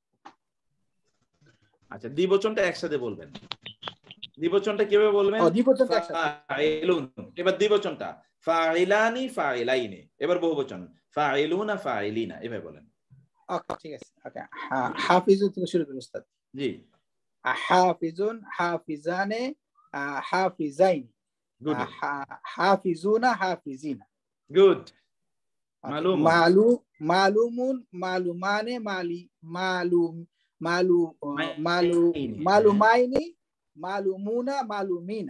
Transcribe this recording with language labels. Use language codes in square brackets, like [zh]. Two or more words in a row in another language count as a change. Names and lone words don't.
[bn] আচ্ছা, দ্বিবচনটা একসাথে বলবেন। দ্বিবচনটা কিভাবে বলবেন? দ্বিবচনটা একসাথে। ফাইলুন, এবার দ্বিবচনটা [ar] فاعلانِ، فاعلَينِ. [bn] এবার বহুবচন [ar] فاعلونَ، فاعلينَ, [bn] এভাবে বলেন। ওকে, ঠিক আছে। ওকে, হাফিজুন থেকে শুরু করুন উস্তাদ। জি। হাফিজুন, [ar] حافظانِ، حافظَين، حافظونَ، حافظينَ. [bn] গুড। [ar] معلومٌ، معلومانِ، معلومَينِ، معلومونَ، معلومينَ.